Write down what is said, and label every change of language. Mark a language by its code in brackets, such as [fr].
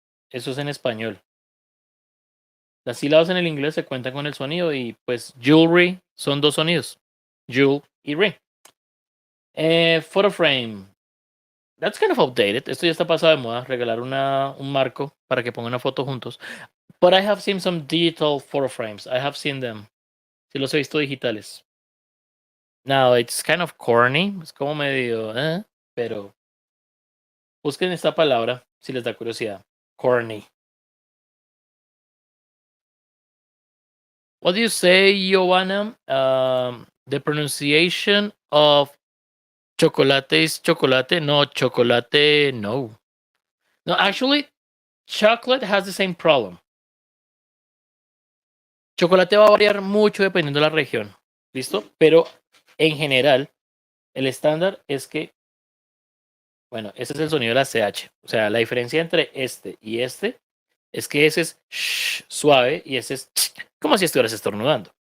[es] Eso es en español. Las sílabas en el inglés se cuentan con el sonido y pues jewelry son dos sonidos. Jewel y ring. [en] Photo frame. That's kind of outdated. [es] Esto ya está pasado de moda. Regalar un marco para que pongan una foto juntos. [en] But I have seen some digital photo frames. I have seen them. [es] Sí los he visto digitales. [en] Now, it's kind of corny. [es] Es como medio, pero busquen esta palabra si les da curiosidad. [en] Corny. What do you say, Joanna? The pronunciation of chocolate is chocolate. No, chocolate, no. No, actually, chocolate has the same problem. [es] Chocolate va a variar mucho dependiendo de la región. ¿Listo? Pero en general, el estándar es que, bueno, ese es el sonido de la CH. O sea, la diferencia entre este y este es que ese es sh, suave y ese es como si estuvieras estornudando.